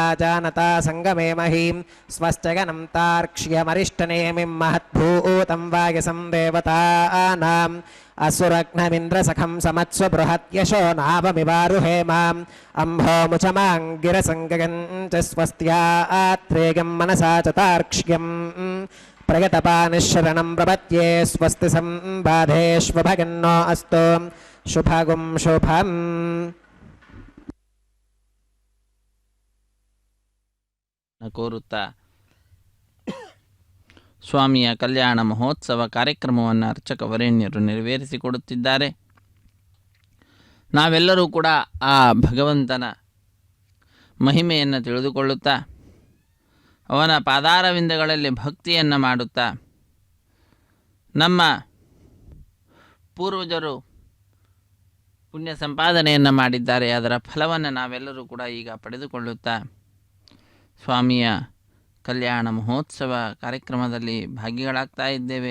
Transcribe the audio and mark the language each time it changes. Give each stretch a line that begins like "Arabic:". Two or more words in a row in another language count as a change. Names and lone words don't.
Sanskrit: जानता सङ्गमे महीं स्वस्त्यगनं तार्क्ष्यमरिष्टनेमिं महद्भूतं वायसं देवतानाम् असुरघ्नमिन्द्रसखं समत्स्व बृहत्यशो नावमिवारुहेमाम् अम्भोमुचमाङ्गिरसङ्गगं च स्वस्त्यात्रेयं मनसा च तार्क्ष्यम् प्रगतपानिशरणं प्रपद्ये स्वस्ति सम्बाधेष्वभगन्नो अस्तु शुभगुं शुभम्
Kannada: ಕೋರುತ್ತಾ ಸ್ವಾಮಿಯ ಕಲ್ಯಾಣ ಮಹೋತ್ಸವ ಕಾರ್ಯಕ್ರಮವನ್ನು ಅರ್ಚಕ ವರೇಣ್ಯರು ನೆರವೇರಿಸಿಕೊಡುತ್ತಿದ್ದಾರೆ. ನಾವೆಲ್ಲರೂ ಕೂಡ ಆ ಭಗವಂತನ ಮಹಿಮೆಯನ್ನು ತಿಳಿದುಕೊಳ್ಳುತ್ತಾ ಅವನ ಪಾದಾರವಿಂದಗಳಲ್ಲಿ ಭಕ್ತಿಯನ್ನು ಮಾಡುತ್ತಾ ನಮ್ಮ ಪೂರ್ವಜರು ಪುಣ್ಯ ಸಂಪಾದನೆಯನ್ನು ಮಾಡಿದ್ದಾರೆ, ಅದರ ಫಲವನ್ನು ನಾವೆಲ್ಲರೂ ಕೂಡ ಈಗ ಪಡೆದುಕೊಳ್ಳುತ್ತಾ ಸ್ವಾಮಿಯ ಕಲ್ಯಾಣ ಮಹೋತ್ಸವ ಕಾರ್ಯಕ್ರಮದಲ್ಲಿ ಭಾಗಿಗಳಾಗ್ತಾ ಇದ್ದೇವೆ.